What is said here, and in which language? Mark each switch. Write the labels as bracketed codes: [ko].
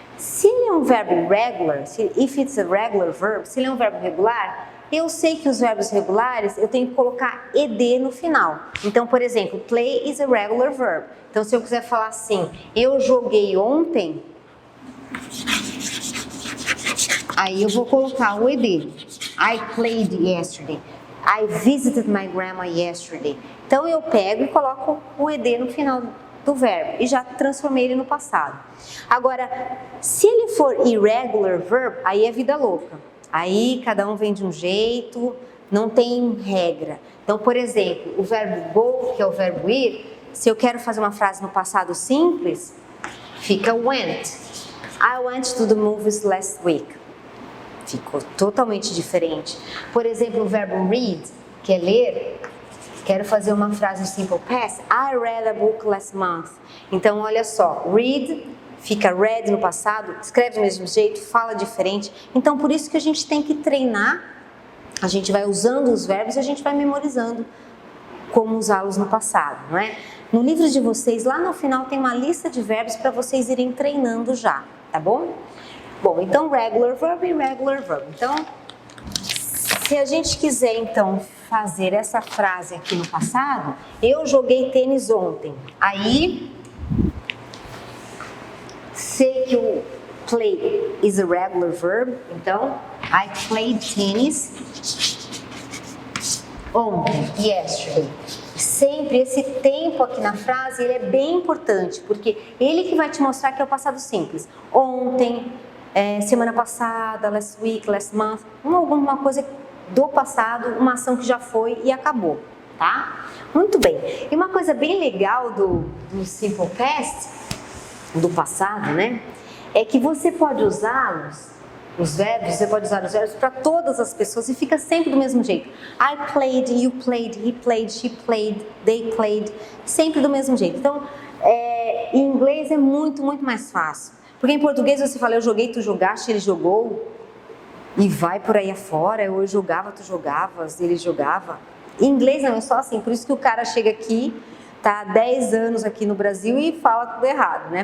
[pt] Se ele é um verbo regular, [en] if it's a regular verb, [pt] se ele é um verbo regular, eu sei que os verbos regulares eu tenho que colocar ed no final. Então, por exemplo, [en] play is a regular verb. [pt] Então, se eu quiser falar assim, eu joguei ontem, aí eu vou colocar o ed. [en] I played yesterday. I visited my grandma yesterday. [pt] Então, eu pego e coloco o ed no final do verbo e já transformei ele no passado. Agora, se ele for irregular verb, aí é vida louca. Aí cada um vem de um jeito, não tem regra. Então, por exemplo, o verbo go, que é o verbo ir, se eu quero fazer uma frase no passado simples, fica went. [en] I went to the movies last week. [pt] Ficou totalmente diferente. Por exemplo, o verbo read, que é ler, quero fazer uma frase no simple past, [en] I read a book last month. [pt] Então, olha só, read fica read no passado, escreve do mesmo jeito, fala diferente. Então, por isso que a gente tem que treinar, a gente vai usando os verbos e a gente vai memorizando como usá-los no passado, não é? No livro de vocês, lá no final, tem uma lista de verbos para vocês irem treinando já, tá bom? Bom, então, regular verb e irregular verb. Então, se a gente quiser, então, fazer essa frase aqui no passado, eu joguei tênis ontem. Aí, sei que o [en] play is a regular verb, [pt] então, [en] I played tennis [pt] ontem, [en] yesterday. [pt] Sempre esse tempo aqui na frase, ele é bem importante, porque ele que vai te mostrar que é o passado simples. Ontem, semana passada, [en] last week, last month, [pt] alguma coisa do passado, uma ação que já foi e acabou, tá? Muito bem. E uma coisa bem legal do Simple Past, do passado, né? É que você pode usá-los, os verbos, você pode usar os verbos para todas as pessoas e fica sempre do mesmo jeito. [en] I played, you played, he played, she played, they played, [pt] sempre do mesmo jeito. Então, em inglês é muito, muito mais fácil. Porque em português você fala, eu joguei, tu jogaste, ele jogou, e vai por aí afora, ou eu jogava, tu jogavas, ele jogava. Em inglês não, é só assim, por isso que o cara chega aqui, tá há 10 anos aqui no Brasil e fala tudo errado, né?